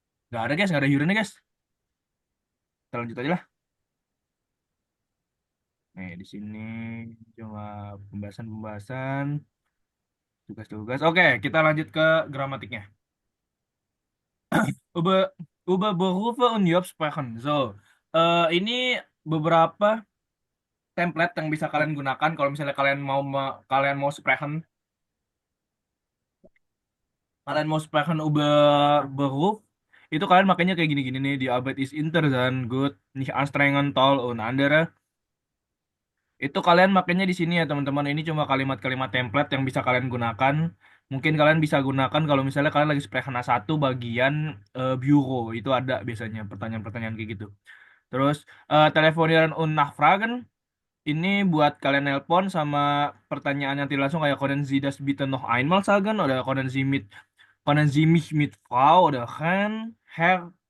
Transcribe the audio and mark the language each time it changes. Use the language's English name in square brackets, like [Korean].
[Indonesian] Gak ada, guys. Gak ada Huronnya, guys. Kita lanjut aja lah. Nih, di sini cuma pembahasan, tugas-tugas. Oke, kita lanjut ke gramatiknya. [German] Über, über Berufe und Jobsprachen. [Indonesian] So, ini beberapa template yang bisa kalian gunakan kalau misalnya kalian mau [German] sprechen über Beruf, [Indonesian] itu kalian makanya kayak gini-gini nih, [German] di Arbeit ist interessant, gut, nicht anstrengend, toll und andere. [Indonesian] Itu kalian makanya di sini ya teman-teman. Ini cuma kalimat-kalimat template yang bisa kalian gunakan. Mungkin kalian bisa gunakan kalau misalnya kalian lagi sprechen A1 bagian bureau, itu ada biasanya pertanyaan-pertanyaan kayak gitu. Terus [German] telefonieren und nachfragen, [Indonesian] ini buat kalian nelpon sama pertanyaan yang tidak langsung, kayak [German] können Sie das bitte noch einmal sagen, oder können Sie mich mit Frau oder Herr